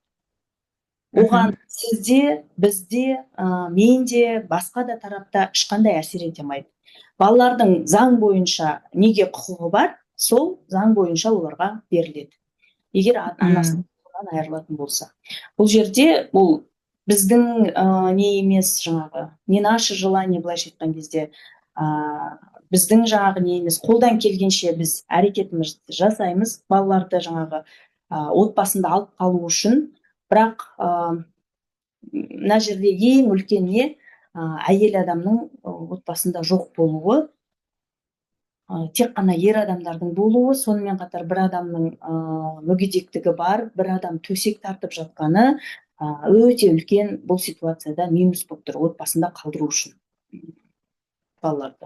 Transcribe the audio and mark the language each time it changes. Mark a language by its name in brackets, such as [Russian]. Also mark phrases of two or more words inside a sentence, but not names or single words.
[Kazakh] Оған сізде, бізде, менде, басқа да тарапта ешқандай әсер ете алмайды. Балалардың заң бойынша неге құқығы бар, сол заң бойынша оларға беріледі. Егер анасынан айырылатын болса. Бұл жерде бұл біздің не емес, жаңағы [Russian] не наше желание, [Kazakh] былайша айтқан кезде, біздің жаңағы не емес, қолдан келгенше біз әрекетімізді жасаймыз, балаларды жаңағы отбасында алып қалу үшін. Бірақ мына жерде ең үлкен не, әйел адамның отбасында жоқ болуы, тек қана ер адамдардың болуы, сонымен қатар бір адамның мүгедектігі бар, бір адам төсек тартып жатқаны өте үлкен бұл ситуацияда минус болып тұр, отбасында қалдыру үшін балаларды.